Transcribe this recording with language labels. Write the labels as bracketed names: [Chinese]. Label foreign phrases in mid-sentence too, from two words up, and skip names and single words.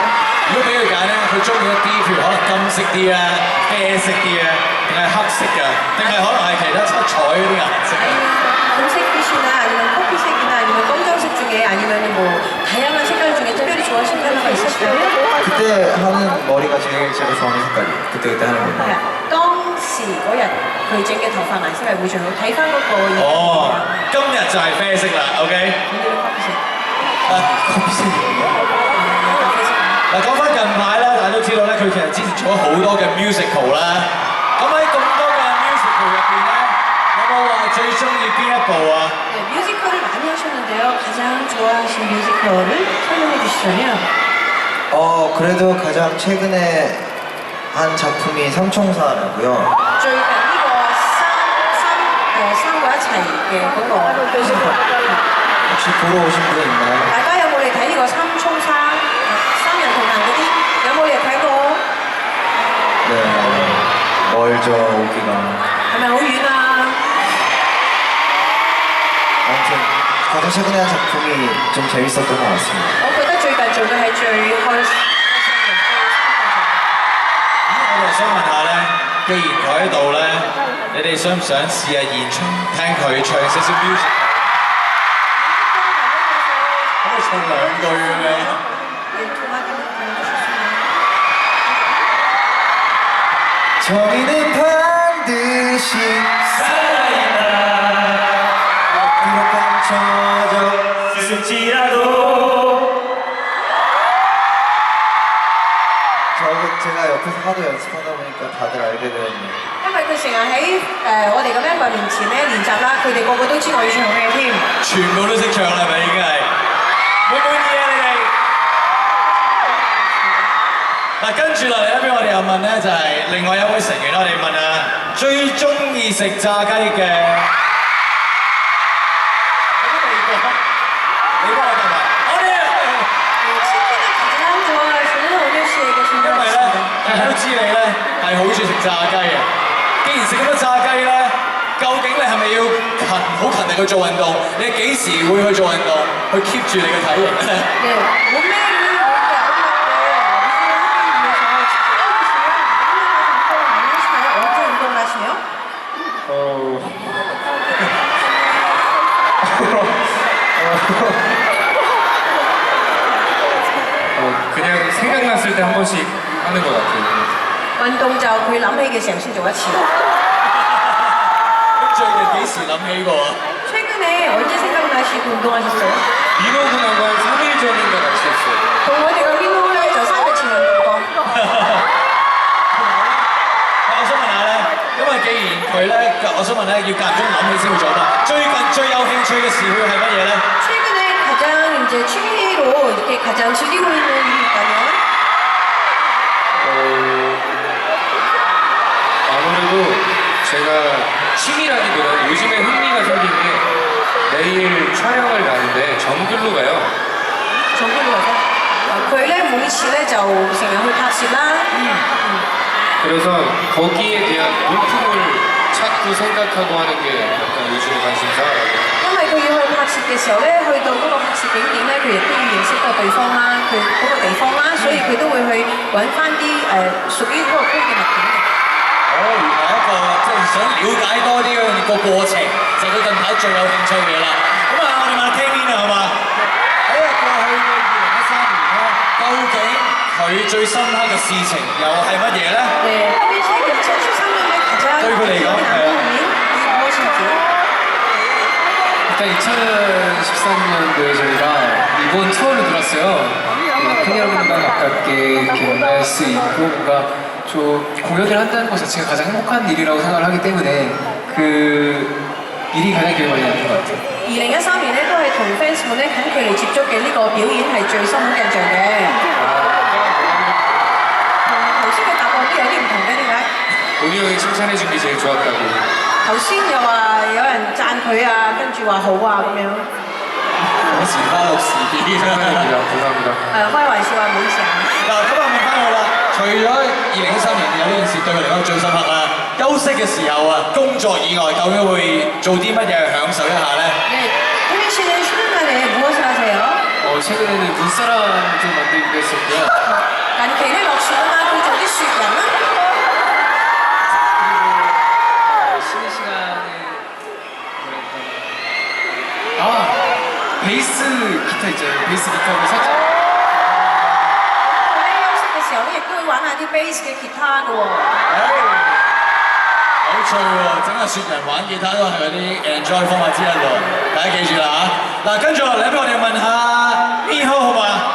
[Cantonese] 如果俾佢揀咧，佢中意一啲譬如可能金色啲啊、啡色啲啊，定係黑色㗎，定係可能係其他七彩嗰啲顏色啊？ [Korean] 금색빛이나 아니면 커피색이나 아니면 검정색 중에 아니면 뭐 다양한 색깔 중에 특별히 좋아하시는 컬러가 있으실까요? 그때 하는 머리가 제일 제가 좋아하는 색깔이에요. 그때그때 하는 머리. [Cantonese] 當時嗰日佢整嘅頭髮顏色係會最好，睇翻嗰個嘢。今日就係啡色啦 ，OK？ [Korean] 커피색。 [Cantonese] 嗱，講翻近排啦，大家都知道咧，佢其實之前做咗好多嘅 musical 啦。咁喺咁多嘅 musical 入邊咧，有冇話最中意邊一部啊？ [Korean] 네, 뮤지컬을 많이 하셨는데요. 가장 좋아하신 뮤지컬을 설명해 주시자면? 그래도 가장 최근에 한 작품이 삼총사라고요. [Cantonese] 最近呢個三個一齊嘅嗰個 뮤지컬 [Korean] 혹시 보러 오신 분 있나요? [Cantonese] 大家有冇嚟睇呢個三沖沙三人同行嗰啲？有冇嚟睇過？ [Korean] 네, 멀죠 오기가. [Cantonese] 係咪好遠啊？ [Korean] 아무튼 가장 최근에 한 작품이 좀 재밌었던 것 같습니다. [Cantonese] 我覺得最近做嘅係最開心嘅。我就想問下咧，既然佢喺度咧，你哋想唔想試下現場聽佢唱少少 music？可唔可以唱兩句咁樣？ [Korean] 저희는 반드시 살아있다 앞으로 감춰져 있을지라도 제가 옆에서 하도 연습하다 보니까 다들 알게 되었네요. [Cantonese] 因為佢成日喺我哋嘅 member 面前咧練習啦，佢哋個個都知我要唱咩添。全部都識唱啦，係咪已經係？滿唔滿意啊你哋？問咧，就係另外一位成員啦，我哋問啊，最中意食炸雞嘅，有啲未講，你幫我答埋。我哋因為咧，大家都知你咧係好中意食炸雞嘅。既然食咁多炸雞咧，究竟你係咪要好勤力去做運動？你幾時會去做運動，去 keep 住你嘅體型咧？ [Korean] 네, 몸매를 이렇게 아름답게 하기 위해서 운동을 하시나요? 언제 운동을 하시나요? 그냥 생각났을 때 한 번씩 하는 것 같아요. [Cantonese] 운동就佢諗起嘅時候先做一次。咁最近幾時諗起過啊？ [Korean] 최근에 언제 생각나시고 운동하셨어요? 민호 군하고 한 3일 전인가 같이 했어요. [Cantonese] 同我哋嘅 Mino 咧就3日前運動。我想問下咧，因為既然佢咧，我想問咧，要間唔中諗起先會做嘛。最近最有興趣嘅事會係乜嘢咧？ [Korean] 최근에 가장 이제 취미로 이렇게 가장 즐기고 있는 일이 있다면 아무래도 제가 취미라기보다는 요즘에 흥미가 생긴 게 내일 촬영을 가는데 정글로 가요. 정글로 가서 [Cantonese] 佢咧每次咧就成日去拍攝啦。 [Korean] 그래서 거기에 대한 물품을 찾고 생각하고 하는 게 약간 요즘에 관심사라고. [Cantonese] 因為佢要去拍攝嘅時候咧，去到嗰個拍攝景點咧，佢亦都要認識個對方啦，佢嗰個地方啦，所以佢都會去揾翻啲屬於嗰個區嘅物件嘅。哦，原來一個即係想了解多啲個過程，就係佢近排最有興趣嘅嘢啦。咁啊，我哋問 Kevin 啊，好嘛？喺過去嘅2013年咧，究竟佢最深刻嘅事情又係乜嘢咧？對，因為在 [Korean] 2013년에 가장 기억에 남는 일이 무엇인지. 일단 2013년도에 저희가 일본 투어를 돌았어요. 팬 여러분과 가깝게 이렇게 만날 수 있고 뭔가 좀 공연을 한다는 것 자체가 가장 행복한 일이라고 생각을 하기 때문에 그 일이 가장 기억에 많이 남는 것 같아요. [Cantonese] 2013 年咧都係同 fans 們咧近距離接觸嘅呢個表演係最深刻印象嘅。同頭先嘅答案都有啲唔同嘅，點解？ [Korean] 본이 형이 칭찬해준 게 제일 좋았다고. [Cantonese] 頭先又話有人讚佢啊，跟住話好啊咁樣。我時花六時見啦。 [Korean] 감사합니다. [Cantonese] 開玩笑啊，唔好意思啊。嗱，咁啊問翻佢啦，除咗2013年有呢件事對佢嚟講最深刻啦，休息嘅時候啊，工作以外究竟會做啲乜嘢去享受一下咧？ [Korean] 네, 혜민 씨는 쉬는 날에 무엇을 하세요? 최근에는 눈사람 좀 만들기도 했었고요. [Cantonese] 近期咧落雪啊嘛，佢做啲雪人啦。 [Korean] 쉬는 시간에 베이스 기타 있잖아요. 베이스 기타를 살짝 [Cantonese] 佢咧休息嘅時候咧，亦都會玩下啲 bass 嘅吉他嘅喎。有趣喎，整下雪人玩吉他都係嗰啲 enjoy 方法之一喎，大家記住啦嚇。嗱，跟住落嚟俾我哋問下 Minho 好嘛？